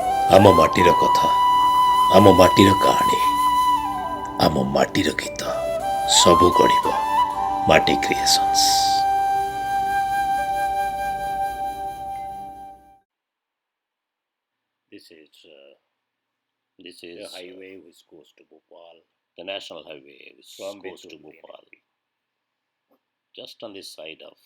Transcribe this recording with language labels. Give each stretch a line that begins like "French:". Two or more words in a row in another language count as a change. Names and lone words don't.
Odia: ଆମ ମାଟିର କଥା, ଆମ ମାଟିର କାହାଣୀ, ଆମ ମାଟିର ଗୀତ ସବୁ ଗଢ଼ିବ ମାଟି କ୍ରିଏସନ୍ସ।
English: This is The highway which goes to Bhopal, the national highway which from goes to Bettul Bhopal. Just on this side of